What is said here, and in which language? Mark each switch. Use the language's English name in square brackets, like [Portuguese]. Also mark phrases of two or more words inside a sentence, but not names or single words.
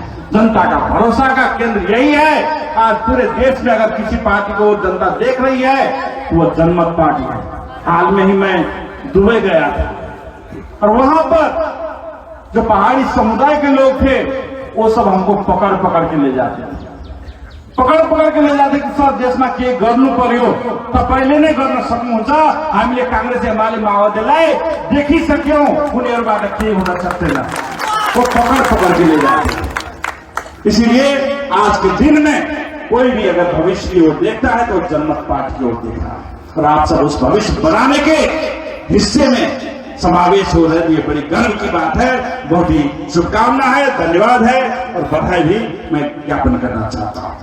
[Hindi] जनता का भरोसा का केंद्र यही है। आज पूरे देश में अगर किसी पार्टी को जनता देख रही है वो जनमत पार्टी है। हाल में ही मैं दुबई गया था और वहां पर जो पहाड़ी समुदाय के लोग थे वो सब हमको पकड़ पकड़ के ले जाते थे, पकड़ के ले जाते कि सर [Nepali] देशमा के गर्नु पर्यो, तपाईले नै गर्न सक्नुहुन्छ, हामीले कांग्रेस एमाले माओवादीलाई देखिसक्यौं, उनीहरुबाट के हुन सक्दैन, [Hindi] वो पकड़ के ले जाते। इसीलिए आज के दिन में कोई भी अगर भविष्य की ओर देखता है तो जनमत पार्टी की ओर देखता है, और आप सब उस भविष्य बनाने के हिस्से में समावेश हो रहे, ये बड़ी गर्व की बात है। बहुत ही शुभकामना है, धन्यवाद है और बधाई भी मैं ज्ञापन करना चाहता हूं।